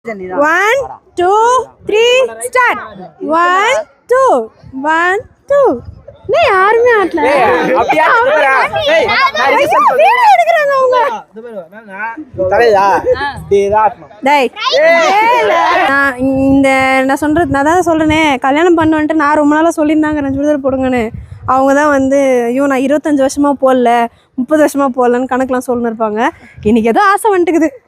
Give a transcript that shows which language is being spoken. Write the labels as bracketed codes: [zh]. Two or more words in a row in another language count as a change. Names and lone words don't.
[en] 1, 2, 3, start. 1, 2, 1, 2. [hi] नहीं यार मैं आटला अब यार नहीं [ta] வீடியோ எடுக்கறாங்க அவங்க தரையா தேராத்மா டேய் இந்த நான் சொல்றது நான் தான் சொல்றேனே கல்யாணம் பண்ணனும்ட்டு நான் ரொம்ப நாளா சொல்லிருந்தாங்க நான் சுடிதார் போடுங்கன்னு அவங்க தான் வந்து ஐயோ நான் 25 வருஷமா போடல 30 வருஷமா போடலன்னு கணக்குலாம் சொல்லிட்டு இருப்பாங்க இன்னைக்கு ஏதோ ஆசை வந்துக்குது